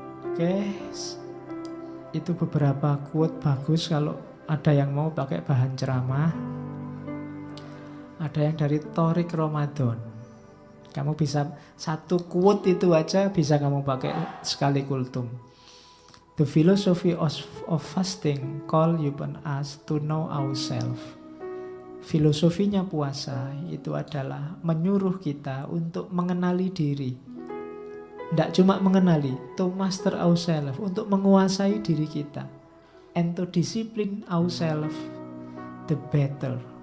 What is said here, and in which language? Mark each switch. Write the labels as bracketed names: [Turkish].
[Indonesian] Oke, itu beberapa quote bagus kalau ada yang mau pakai bahan ceramah. Ada yang dari Thorik Ramadan. Kamu bisa satu quote itu aja bisa kamu pakai sekali kultum. [English] The philosophy of fasting call upon us to know ourselves. [Indonesian] Filosofinya puasa itu adalah menyuruh kita untuk mengenali diri. Tidak cuma mengenali, [English] to master ourselves, [Indonesian] untuk menguasai diri kita. [English] And to discipline ourselves, the better.